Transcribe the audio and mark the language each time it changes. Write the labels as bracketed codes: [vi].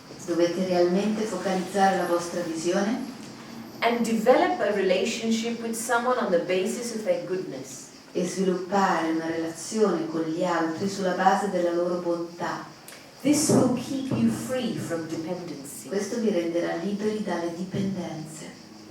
[it] Dovete realmente focalizzare la vostra visione [en] and develop a relationship with someone on the basis of their goodness. [it] e sviluppare una relazione con gli altri sulla base della loro bontà. [en] This will keep you free from dependency. [it] Questo vi renderà liberi dalle dipendenze.